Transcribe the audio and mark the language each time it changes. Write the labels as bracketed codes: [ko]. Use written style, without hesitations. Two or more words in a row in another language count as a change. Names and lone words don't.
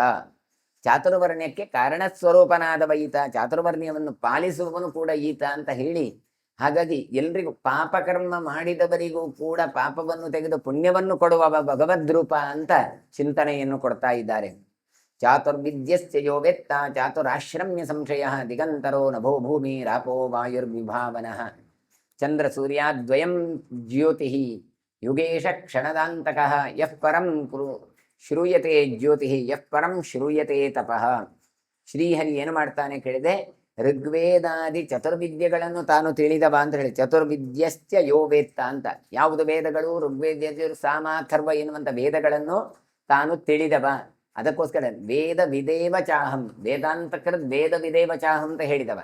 [kn] ಚಾತುರ್ವರ್ಣ್ಯಕ್ಕೆ ಕಾರಣ ಸ್ವರೂಪನಾದವ ಈತ, ಚಾತುರ್ವರ್ಣ್ಯವನ್ನು ಪಾಲಿಸುವವನು ಕೂಡ ಈತ ಅಂತ ಹೇಳಿ, ಹಾಗಾಗಿ ಎಲ್ರಿಗೂ ಪಾಪಕರ್ಮ ಮಾಡಿದವರಿಗೂ ಕೂಡ ಪಾಪವನ್ನು ತೆಗೆದು ಪುಣ್ಯವನ್ನು ಕೊಡುವವ ಭಗವದ್ರೂಪ ಅಂತ ಚಿಂತನೆಯನ್ನು ಕೊಡ್ತಾ ಇದ್ದಾರೆ. [sa] ಚಾತುರ್ವಿದ್ಯಸ್ಯ ಯೋ ವೇತ್ತ ಚಾತುರಾಶ್ರಮ್ಯ ಸಂಶಯ ದಿಗಂತರೋ ನಭೋ ಭೂಮಿ ರಾಪೋ ವಾಯುರ್ವಿಭಾವನಃ ಚಂದ್ರ ಸೂರ್ಯಾದ್ವಯಂ ಜ್ಯೋತಿ ಯುಗೇಶ ಕ್ಷಣದಾಂತಕಃ ಯಃ ಪರಂ ಶ್ರೂಯತೆ ಜ್ಯೋತಿ ಯಃ ಪರಂ ಶ್ರೂಯತೆ ತಪಃ. [kn] ಶ್ರೀಹರಿ ಏನು ಮಾಡ್ತಾನೆ ಕೇಳಿದೆ, ಋಗ್ವೇದಾದಿ ಚತುರ್ವಿದ್ಯೆಗಳನ್ನು ತಾನು ತಿಳಿದವ ಅಂತ ಹೇಳಿ. [sa] ಚತುರ್ವಿದ್ಯಸ್ಯ ಯೋ ವೇತ್ತ [kn] ಅಂತ ಯಾವುದು ವೇದಗಳು, ಋಗ್ವೇದ, ಸಾಮ, ಅಥರ್ವ ಎನ್ನುವಂಥ ವೇದಗಳನ್ನು ತಾನು ತಿಳಿದವ. ಅದಕ್ಕೋಸ್ಕರ [sa] ವೇದ ವಿದೇವ ಚಾಹಂ, ವೇದಾಂತಕೃತ್ ವೇದ ವಿದೇವ ಚಾಹಂ [kn] ಅಂತ ಹೇಳಿದವ.